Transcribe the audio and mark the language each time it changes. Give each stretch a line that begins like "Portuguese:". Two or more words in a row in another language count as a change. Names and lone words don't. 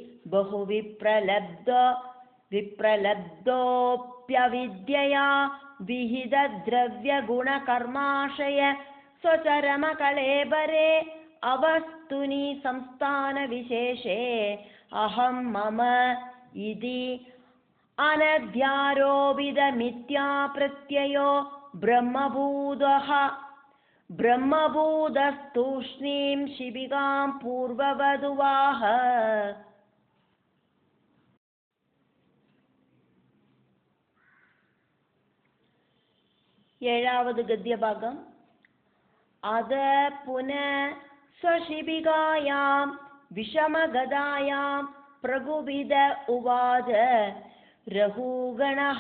Sanskrit: बहुविप्रलब्धोऽप्यविद्यया विहितद्रव्यगुणकर्माशय स्वचरमकलेबरे अवस्तुनि संस्थानविशेषे अहं मम इति अनध्यारोपितमिथ्याप्रत्ययो ब्रह्मभूतस्तूष्णीं शिबिकां पूर्ववदुवाह.
Tamil: ஏழாவத் கத்யபாகம்.
Sanskrit: अत पुनः स्वशिबिकायां विषमगदायां प्रकुपित उवाच रघुगणः